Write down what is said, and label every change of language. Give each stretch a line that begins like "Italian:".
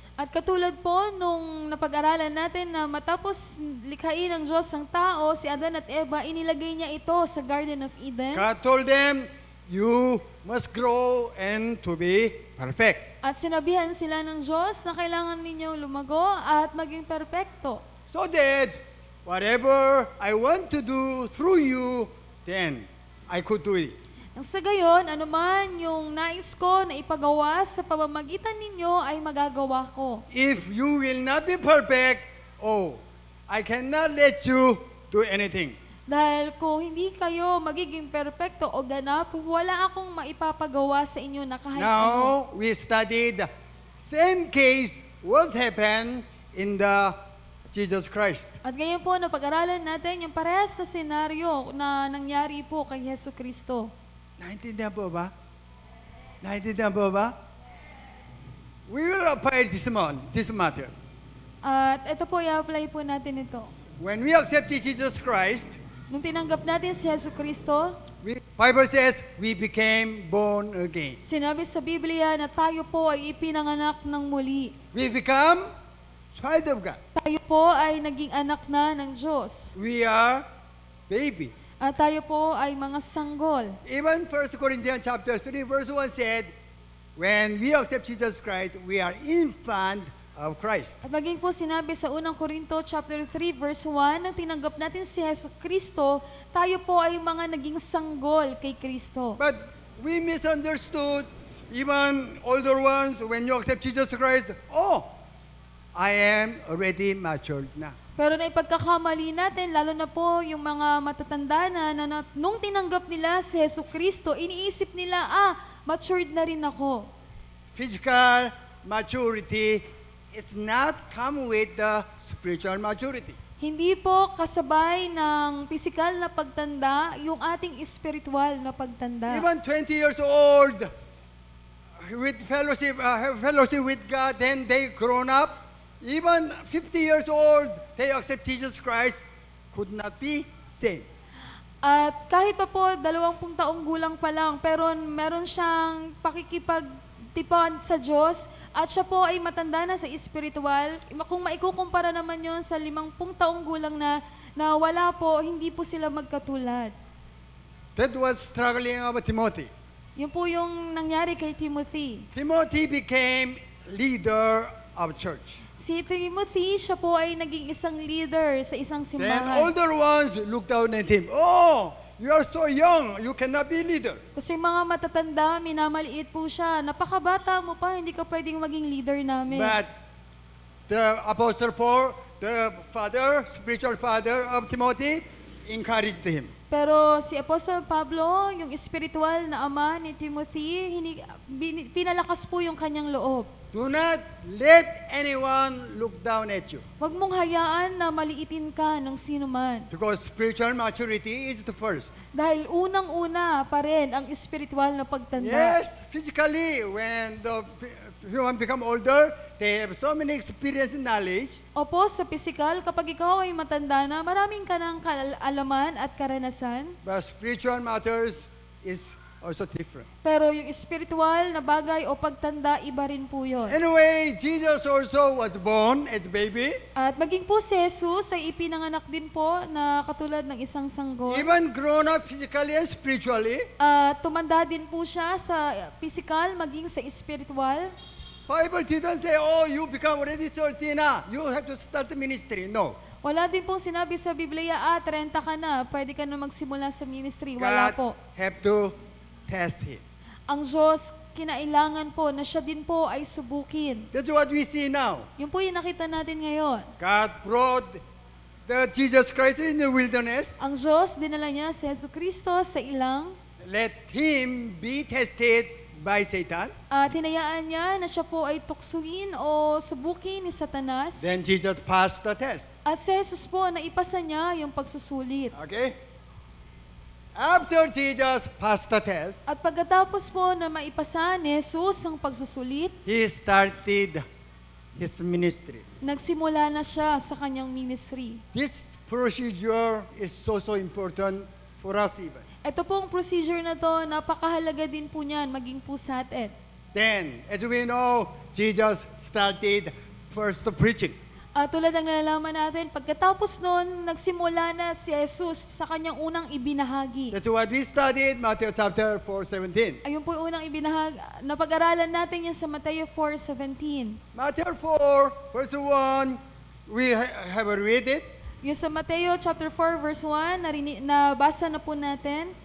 Filipino: At katulad po nung napag-aralan natin na matapos likhain ng Diyos ang tao, si Adan at Eva, inilagay niya ito sa Garden of Eden.
English: God told them, you must grow and to be perfect.
Filipino: At sinabihan sila ng Diyos na kailangan ninyong lumago at maging perpekto.
English: So that whatever I want to do through you, then I could do it.
Filipino: Nang sa gayon, anuman yung nais ko na ipagawa sa pamamagitan ninyo ay magagawa ko.
English: If you will not be perfect, oh, I cannot let you do anything.
Filipino: Dahil kung hindi kayo magiging perpekto o ganap, wala akong maipapagawa sa inyo na kahit ano.
English: Now, we studied same case what happened in the Jesus Christ.
Filipino: At ngayon po, napag-aralan natin yung parehas na senaryo na nangyari po kay Yesu Kristo. Naintindihan po ba? Naintindihan po ba?
English: We will apply this matter.
Filipino: At ito po, i-apply po natin ito.
English: When we accepted Jesus Christ,
Filipino: Nung tinanggap natin si Yesu Kristo,
English: Bible says we became born again.
Filipino: sinabi sa Biblia na tayo po ay ipinanganak ng muli.
English: We become child of God.
Filipino: Tayo po ay naging anak na ng Diyos.
English: We are baby.
Filipino: At tayo po ay mga sanggol.
English: Even 1 Corinthians chapter 3 verse 1 said, when we accept Jesus Christ, we are infant of Christ.
Filipino: At maging po sinabi sa unang Korinto chapter 3 verse 1, nang tinanggap natin si Yesu Kristo, tayo po ay mga naging sanggol kay Kristo.
English: But we misunderstood, even older ones, when you accept Jesus Christ, oh, I am already matured na.
Filipino: Pero na ipagkakamali natin, lalo na po yung mga matatanda na nung tinanggap nila si Yesu Kristo, iniisip nila, matured na rin ako.
English: Physical maturity, it's not come with the spiritual maturity.
Filipino: Hindi po kasabay ng pisikal na pagtanda yung ating espiritual na pagtanda.
English: Even 20 years old, with have fellowship with God, then they grown up. Even 50 years old, they accept Jesus Christ, could not be same.
Filipino: At kahit pa po 20 taong gulang pa lang, pero meron siyang pakikipagtipan sa Diyos at siya po ay matanda na sa espiritual. Kung maikukumpara naman yon sa 50 taong gulang na wala po, hindi po sila magkatulad.
English: That was struggling of Timothy.
Filipino: Yun po yung nangyari kay Timothy.
English: Timothy became leader of church.
Filipino: Si Timothy, siya po ay naging isang leader sa isang
English: Then
Filipino: simbahan.
English: older ones looked down at him. Oh, you are so young, you cannot be leader.
Filipino: Kasi mga matatanda, minamaliit po siya. Napakabata mo pa, hindi ka pwedeng maging leader namin.
English: But the Apostle Paul the father, spiritual father of Timothy, encouraged him.
Filipino: Pero si Apostle Pablo, yung espiritual na ama ni Timothy, pinalakas po yung kanyang loob.
English: Do not let anyone look down at you.
Filipino: Huwag mong hayaan na maliitin ka ng sino man.
English: Because spiritual maturity is the first.
Filipino: Dahil unang-una pa rin ang espiritual na pagtanda.
English: Yes, physically, when the human become older, they have so many experience and knowledge.
Filipino: Opo, sa physical, kapag ikaw ay matanda na, maraming ka ng kaalaman at karanasan.
English: But spiritual matters is also different.
Filipino: Pero yung spiritual na bagay o pagtanda, iba rin po yun.
English: Anyway, Jesus also was born as baby.
Filipino: At maging po si Jesus ay ipinanganak din po na katulad ng isang sanggol.
English: Even grown up physically and spiritually.
Filipino: Tumanda din po siya sa physical, maging sa spiritual.
English: Bible didn't say, oh, you become already 30 na. You have to start the ministry. No.
Filipino: Wala din pong sinabi sa Biblia, 30 ka na, pwede ka na magsimula sa ministry. Wala po.
English: God have to test him.
Filipino: Ang Diyos, kinailangan po na siya din po ay subukin.
English: That's what we see now.
Filipino: Yun po yung nakita natin ngayon.
English: God brought the Jesus Christ in the wilderness.
Filipino: Ang Diyos, dinala niya si Jesucristo sa ilang,
English: Let him be tested by Satan.
Filipino: at hinayaan niya na siya po ay tuksuin o subukin ni Satanas.
English: Then Jesus passed the test.
Filipino: At si Jesus po, naipasa niya yung pagsusulit.
English: Okay? After Jesus passed the test,
Filipino: At pagkatapos po na maipasa ni Jesus ang pagsusulit,
English: he started his ministry.
Filipino: nagsimula na siya sa kanyang ministry.
English: This procedure is so important for us even.
Filipino: Ito pong procedure na to, napakahalaga din po niyan, maging po sa atin.
English: Then, as we know, Jesus started first preaching.
Filipino: Tulad ng nalalaman natin, pagkatapos nun, nagsimula na si Jesus sa kanyang unang ibinahagi.
English: That's what we studied, Matthew chapter 4:17.
Filipino: Ayun po yung unang ibinahagi. Napag-aralan natin yan sa Mateo 4:17.
English: Matthew 4, verse 1, we have read it.
Filipino: Yung sa Mateo chapter 4 verse 1, nabasa na po natin.